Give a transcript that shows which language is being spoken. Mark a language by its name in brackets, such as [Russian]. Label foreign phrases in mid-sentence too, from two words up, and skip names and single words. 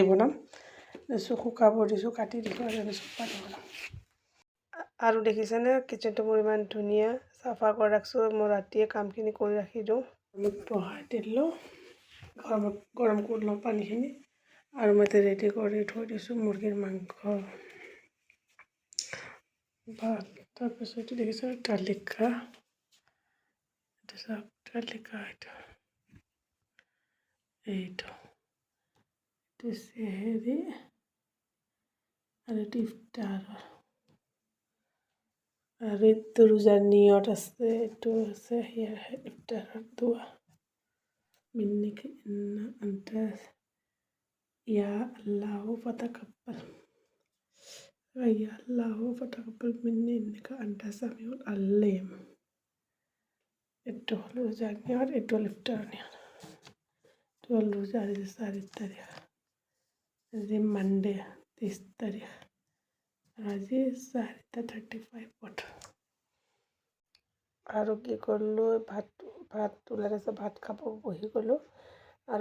[Assamese] বনাম শুকাব দিছোঁ কাটি দিছোঁ আৰু আমি চুপাৰি বনাম আৰু দেখিছেনে কিটচেনটো মোৰ ইমান ধুনীয়া চাফা কৰি ৰাখিছোঁ মই ৰাতিয়ে কামখিনি কৰি ৰাখি দিওঁ মই বহাই দিলোঁ গৰম কৰি লওঁ পানীখিনি আৰু মই ৰেডি কৰি থৈ দিছোঁ মুৰ্গীৰ মাংস ভাত তাৰপিছত এইটো দেখিছোঁ তালিকা এইটো চেহেৰি আৰু এইটো ইফতাৰ আৰু এইটো ৰোজাৰ নিয়ত আছে এইটো আছে ইফতাৰৰ দোৱা [Arabic] منك إنا أنت يا الله فتقبل يا الله فتقبل مني إنك أنت السميع العليم [Assamese] এইটো হল ৰোজাৰ নিয়ত এইটো হল ইফতাৰৰ নিয়ত এইটো হল ৰোজাৰ 4 তাৰিখ আজি মানডে 30 তাৰিখ আজি 4:35 আৰু কি কৰিলোঁ ভাত ওলাই আছে ভাত খাব বহি গ'লোঁ আৰু